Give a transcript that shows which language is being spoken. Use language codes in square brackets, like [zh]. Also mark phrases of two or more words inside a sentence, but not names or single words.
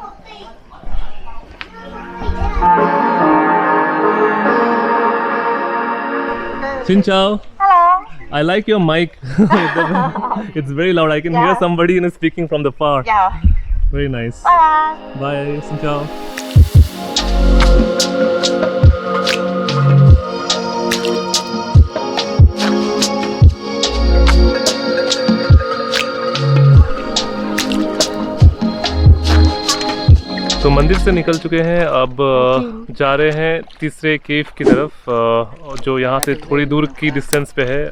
[vi] Xin chào. [en] Hello. I like your mic. It's very loud. I can hear somebody speaking from the far. Yeah. Very nice. Bye. Bye. [vi] Xin chào. [hi] तो मंदिर से निकल चुके हैं, अब जा रहे हैं तीसरे केव की तरफ, जो यहाँ से थोड़ी दूर की डिस्टेंस पे है।